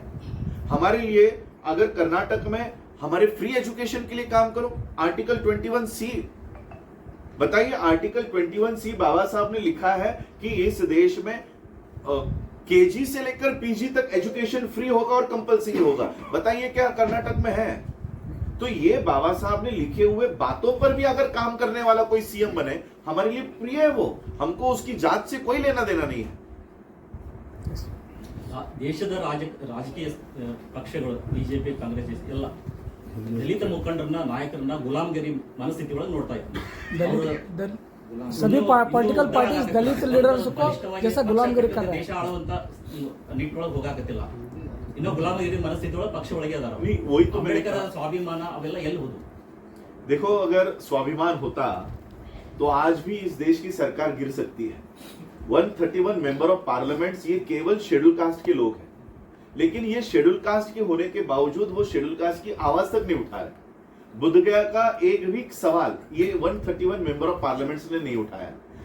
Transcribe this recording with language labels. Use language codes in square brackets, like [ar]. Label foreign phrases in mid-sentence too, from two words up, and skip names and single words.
[hi] हमारे लिए अगर कर्नाटक में हमारे [en] free education [hi] के लिए काम करो, आर्टिकल 21C बताइए, आर्टिकल 21C बाबा साहब ने लिखा है कि इस देश में केजी से लेकर पीजी तक एजुकेशन फ्री होगा और कंपलसरी होगा। बताइए क्या कर्नाटक में है? तो ये बाबा साहब ने लिखे हुए बातों पर भी अगर काम करने वाला कोई सीएम बने, हमारे लिए प्रिय है वो। हमको उसकी जात से कोई लेना देना नहीं है। [kn] ದೇಶದ ರಾಜಕೀಯ ಪಕ್ಷಗಳು ಬಿಜೆಪಿ, ಕಾಂಗ್ರೆಸ್ ಎಲ್ಲ ದಲಿತ ಮುಖಂಡರನ್ನ, ನಾಯಕರನ್ನ ಗುಲಾಮಗಿರಿ ಮನಸ್ಥಿತಿ ಒಳಗೆ ನೋಡ್ತಾ ಇದ್ದಾರೆ। [hi] सभी [en] political parties [hi] दलित लीडर्स को जैसा गुलामगिरी कर रहे हैं। [kn] ದೇಶ ಆಳುವಂತ ನಿಟ್ಟೊಳಗೆ ಹೋಗಾಕತ್ತಿಲ್ಲ, ಇನ್ನೂ ಗುಲಾಮಗಿರಿ ಮನಸ್ಥಿತಿ ಒಳಗೆ ಪಕ್ಷ ಒಳಗೆ ಅದಾರ। [hi] वही तो [kn] ಅಂಬೇಡ್ಕರ್ ಸ್ವಾಭಿಮಾನ ಅವೆಲ್ಲ ಎಲ್ಲಿ ಹೋದು? [hi] देखो, अगर स्वाभिमान होता तो आज भी इस देश की सरकार गिर सकती है। 131 [en] member of parliament [hi] ये केवल [en] schedule caste [hi] के लोग हैं, लेकिन ये [en] schedule caste [hi] के होने के बावजूद वो [en] schedule caste [hi] की आवाज तक नहीं उठा रहे। बुद्धगया का एक भी सवाल ये 131 [en] member of parliament [hi] ने नहीं उठाया।